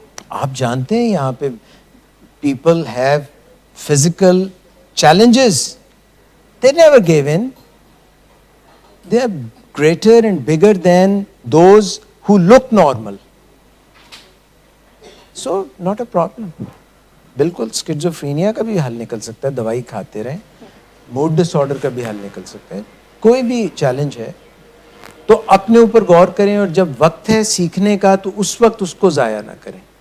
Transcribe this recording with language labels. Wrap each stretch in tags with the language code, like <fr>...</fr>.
<en>آپ جانتے ہیں یہاں پہ people have physical challenges, they never gave in. They are greater and bigger than those who look normal. So, not a problem.</en> <ur>بالکل سکیزوفرینیا کا بھی حل نکل سکتا ہے, دوائی کھاتے رہیں. موڈ ڈس آرڈر کا بھی حل نکل سکتا ہے. کوئی بھی چیلنج ہے تو اپنے اوپر غور کریں, اور جب وقت ہے سیکھنے کا تو اس وقت اس کو ضائع نہ کریں.</ur>